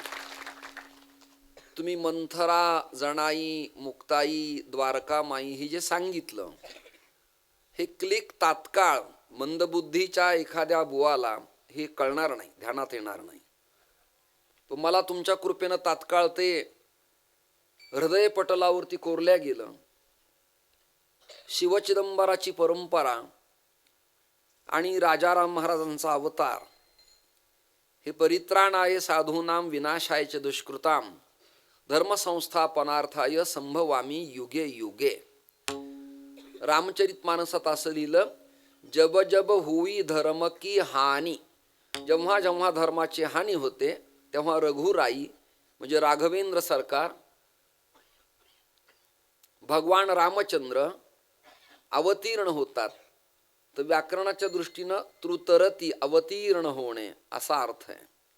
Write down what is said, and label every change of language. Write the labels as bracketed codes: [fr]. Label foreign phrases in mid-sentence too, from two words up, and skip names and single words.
[mr] तुम्ही मंथरा, जणाई, मुक्ताई, द्वारकामाई हे जे सांगितलं, हे क्लिक तात्काळ मंदबुद्धीच्या एखाद्या बुवाला हे कळणार नाही, ध्यानात येणार नाही. पण मला तुमच्या कृपेनं तात्काळ ते हृदय पटलावरती कोरल्या गेलं. शिवचिदंबराची परंपरा आणि राजाराम महाराजांचा अवतार हे [sa] परित्राणाय साधूनाम विनाशाय च दुष्कृताम धर्मसंस्थापनार्थाय संभवामी युगे युगे. [mr] रामचरित मानसात असं लिहिलं, [hi] जब जब हुई धर्म की हानी. [mr] जेव्हा जेव्हा धर्माची हानी होते तेव्हा रघुराई म्हणजे राघवेंद्र सरकार, भगवान रामचंद्र अवतीर्ण होतात. तर व्याकरणाच्या दृष्टीनं तृतरती अवतीर्ण होणे असा अर्थ आहे.